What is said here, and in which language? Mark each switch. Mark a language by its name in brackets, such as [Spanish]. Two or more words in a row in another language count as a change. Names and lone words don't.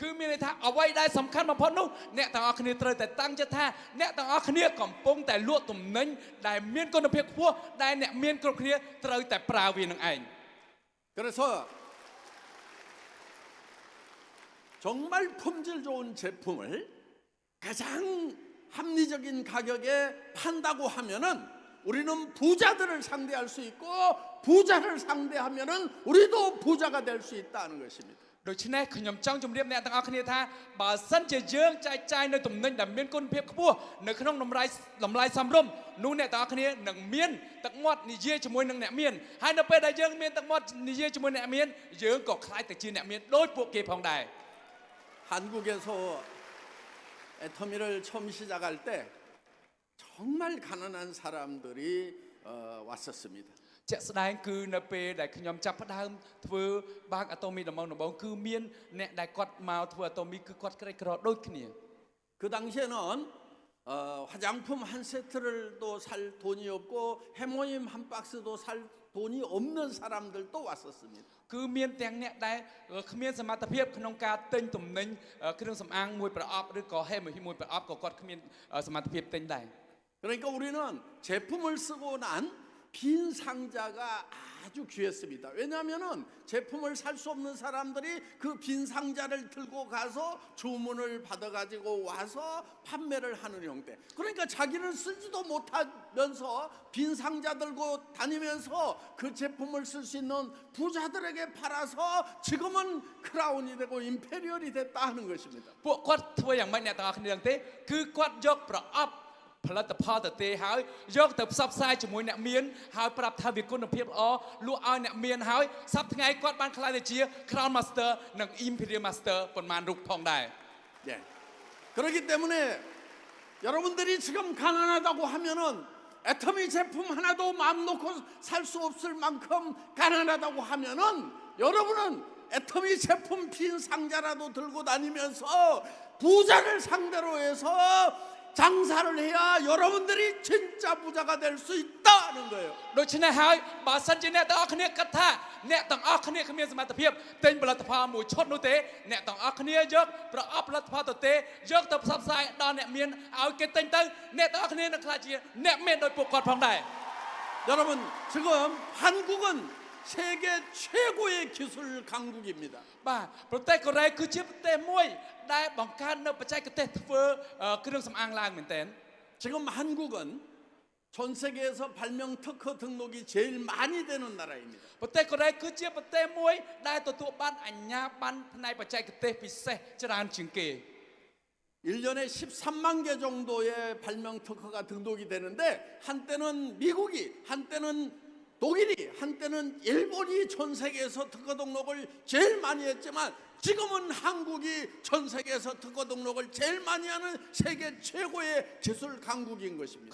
[Khmer] គឺមានន័យថាអ្វីដែលសំខាន់បំផុតនោះអ្នកទាំងអស់គ្នាត្រូវតែតាំងចិត្តថាអ្នកទាំងអស់គ្នាកំពុងតែលក់ទំនិញដែលមានគុណភាពខ្ពស់ដែលអ្នកមានគ្រប់គ្នាត្រូវតែប្រើវានឹងឯង [Korean] 그래서 정말 품질 좋은 제품을 가장 합리적인 가격에 판다고 하면은 우리는 부자들을 상대할 수 있고 부자를 상대하면은 우리도 부자가 될 수 있다는 것입니다. [Khmer] ដូច្នេះខ្ញុំចង់ជម្រាបអ្នកទាំងអស់គ្នាថាបើសិនជាយើងចែកចាយនៅទំនិញដែលមានគុណភាពខ្ពស់នៅក្នុងតម្លៃសមរម្យនោះអ្នកទាំងអស់គ្នានឹងមានទឹកមាត់និយាយជាមួយនឹងអ្នកមានហើយនៅពេលដែលយើងមានទឹកមាត់និយាយជាមួយអ្នកមានយើងក៏ខ្លាចទៅជាអ្នកមានដូចពួកគេផងដែរ [Korean] 한국에서 애터미를 처음 시작할 때 정말 가난한 사람들이 왔었습니다. [Khmer] ជាក់ស្ដែងគឺនៅពេលដែលខ្ញុំចាប់ផ្ដើមធ្វើបាក Atomy ដំបូងគឺមានអ្នកដែលគាត់មកធ្វើ Atomy គឺគាត់ក្រីក្រដូចគ្នា [Korean] 그 당시에는 화장품 한 세트를도 살 돈이 없고 해모임 한 박스도 살 돈이 없는 사람들도 왔었습니다. [Khmer] គឺមានទាំងអ្នកដែលគ្មានសមត្ថភាពក្នុងការទិញទំនិញគ្រឿងសម្អាងមួយប្រអប់ឬក៏ហេមួយប្រអប់ក៏គាត់គ្មានសមត្ថភាពទិញដែរ [Korean] 그러니까 우리는 제품을 쓰고 난 빈 상자가 아주 귀했습니다. 왜냐하면은 제품을 살 수 없는 사람들이 그 빈 상자를 들고 가서 주문을 받아가지고 와서 판매를 하는 형태. 그러니까 자기는 쓰지도 못하면서 빈 상자 들고 다니면서 그 제품을 쓸 수 있는 부자들에게 팔아서 지금은 크라운이 되고 임페리얼이 됐다 하는 것입니다. [Khmer] ពួកគាត់ធ្វើយ៉ាងម៉េចអ្នកទាំងអស់គ្នាដឹងទេគឺគាត់យកប្រអប់ផលិតផលទៅទេហើយយកទៅផ្សព្វផ្សាយជាមួយអ្នកមានហើយប្រាប់ថាវាគុណភាពល្អលក់ឲ្យអ្នកមានហើយសប្តាហ៍ថ្ងៃគាត់បានខ្លាយទៅជា Crown Master និង Imperial Master ប៉ុន្មានរូបផងដែរ [Korean] 예. 그렇기 때문에 여러분들이 지금 가난하다고 하면은 애터미 제품 하나도 마음 놓고 살 수 없을 만큼 가난하다고 하면은 여러분은 애터미 제품 빈 상자라도 들고 다니면서 부자를 상대로 해서 장사를 해야 여러분들이 진짜 부자가 될 수 있다는 거예요. [Khmer] ដូច្នេះហើយបើសិនជាអ្នកទាំងអស់គ្នាគិតថាអ្នកទាំងអស់គ្នាគ្មានសមត្ថភាពទិញផលិតផលមួយឈុតនោះទេអ្នកទាំងអស់គ្នាយកប្រអប់ផលិតផលទៅទេយកទៅផ្សព្វផ្សាយដល់អ្នកមានឲ្យគេទិញទៅអ្នកទាំងអស់គ្នានឹងក្លាយជាអ្នកមានដោយពួកគាត់ផងដែរ [Korean] 여러분 지금 한국은 세계 최고의 기술 강국입니다. [Khmer] បាទប្រទេសកូរ៉េគឺជាប្រទេសមួយដែលបង្កើតនៅបច្ចេកទេសធ្វើគ្រឿងសម្អាងឡើងមែនទែន [Korean] 지금 한국은 전 세계에서 발명 특허 등록이 제일 많이 되는 나라입니다. [Khmer] ប្រទេសកូរ៉េគឺជាប្រទេសមួយដែលទទួលបានអាជ្ញាប័ណ្ណផ្នែកបច្ចេកទេសពិសេសច្រើនជាងគេ [Korean] 1년에 13만 개 정도의 발명 특허가 등록이 되는데 한때는 미국이, 한때는 독일이, 한때는 일본이 전 세계에서 특허 등록을 제일 많이 했지만 지금은 한국이 전 세계에서 특허 등록을 제일 많이 하는 세계 최고의 기술 강국인 것입니다.